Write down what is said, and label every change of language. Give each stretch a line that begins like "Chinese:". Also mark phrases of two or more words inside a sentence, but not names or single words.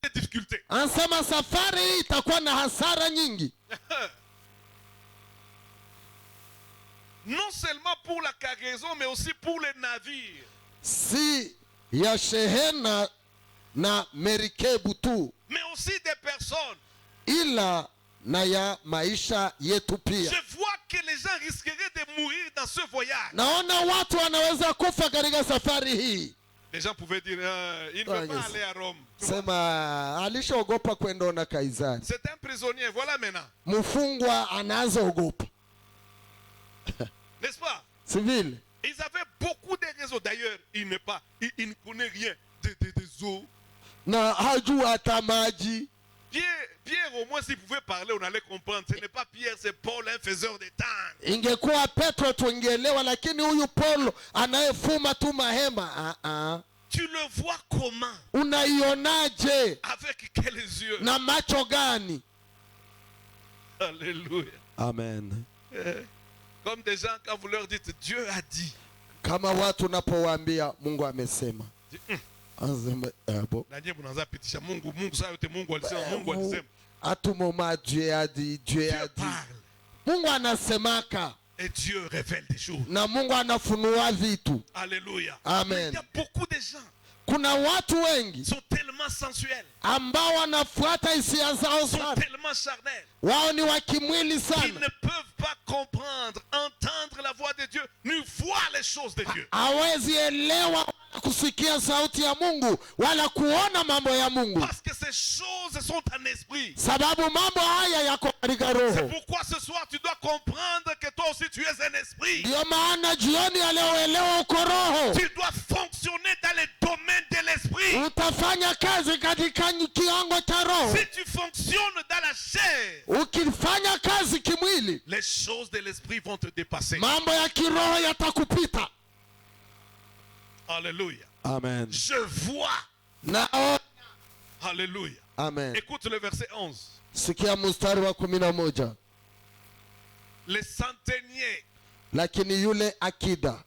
French: difficultés.
Swahili: Anasema safari hii itakuwa na hasara nyingi.
French: Non seulement pour la cargaison, mais aussi pour les navires.
Swahili: Si ya shehena na merikebu tu,
French: Mais aussi des personnes.
Swahili: ila na ya maisha yetu pia.
French: Je vois que les gens risqueraient de mourir dans ce voyage.
Swahili: Naona watu wanaweza kufa katika safari hii.
French: Les gens pouvaient dire, il ne veut pas aller à Rome.
Swahili: Sema alishaogopa kwenda Kaisari.
French: C'est un prisonnier, voilà maintenant.
Swahili: Mfungwa anaanzaogopa.
French: N'est-ce pas? Civil. Ils avaient beaucoup de raisons. D'ailleurs, il ne connaît rien des eaux.
Swahili: Na hajua hata maji.
French: Pierre, au moins, s'il pouvait parler, on allait comprendre. Ce n'est pas Pierre, c'est Paul, un faiseur de temps.
Swahili: Ingekuwa Petro tungeelewa, lakini huyu Paulo anayefuma tu mahema.
French: Tu le vois comment?
Swahili: Unaionaje?
French: Avec quels yeux?
Swahili: Na macho gani? Alléluia. Amen.
French: Comme des gens, quand vous leur dites, Dieu a dit.
Swahili: Kama watu napowaambia Mungu amesema.
French: Atumoma Dieu a dit, Dieu a dit.
Swahili: Mungu anasemaka.
French: Et Dieu révèle des choses.
Swahili: Na Mungu anafunua vitu. Alléluia. Amen.
French: Il y a beaucoup de gens.
Swahili: Kuna watu wengi
French: sont tellement sensuels.
Swahili: Ambao wanafuata hisia zao
French: sont
Swahili: sana.
French: tellement charnels.
Swahili: Wao ni wa kimwili sana.
French: Ils ne peuvent pas comprendre, entendre la voix de Dieu, ni voir les choses de Dieu.
Swahili: Hawezi elewa kusikia sauti ya Mungu wala kuona mambo ya Mungu.
French: Parce que ces choses sont en esprit.
Swahili: Sababu mambo haya yako katika roho.
French: C'est pourquoi ce soir tu dois comprendre que toi aussi tu es un esprit.
Swahili: Ndio maana jioni ya leo elewa uko roho.
French: Tu dois fonctionner dans les domaines de l'esprit.
Swahili: Utafanya kazi katika kiwango cha roho.
French: Si tu fonctionnes dans la chair,
Swahili: ukifanya kazi kimwili,
French: les choses de l'esprit vont te dépasser.
Swahili: Mambo ya kiroho yatakupita. Alléluia. Amen.
French: Je vois.
Swahili: Naona. Alléluia. Amen.
French: Écoute le verset 11.
Swahili: Sikia mstari wa 11.
French: Le centenier,
Swahili: lakini yule akida,